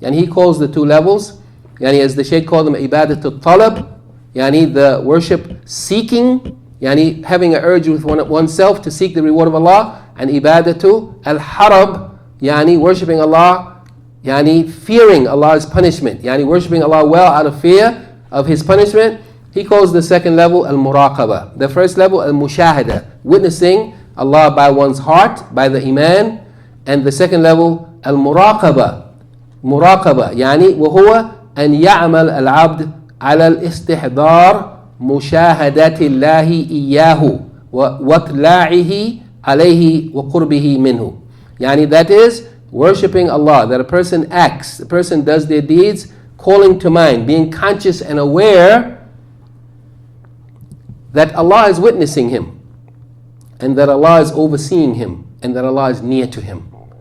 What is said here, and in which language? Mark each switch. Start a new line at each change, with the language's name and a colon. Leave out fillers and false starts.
English: And he calls the two levels, yani as the Shaykh called them, ibadatul-talab, yani the worship seeking, yani having an urge with oneself to seek the reward of Allah, and ibadatu al-harab, yani worshipping Allah, yani fearing Allah's punishment, yani worshipping Allah well out of fear of His punishment. He calls the second level al-muraqaba. The first level al-mushahada, witnessing Allah by one's heart, by the Iman. And the second level al-muraqaba. Muraqaba, yani
Arabic: وهو أن يعمل العبد على الاستحضار مشاهدة الله إياه وإطلاعه عليه وقربه منه.
English: Yani that is worshipping Allah, that a person acts, a person does their deeds, calling to mind, being conscious and aware that Allah is witnessing him. and that Allah is overseeing him, and that Allah is near to him.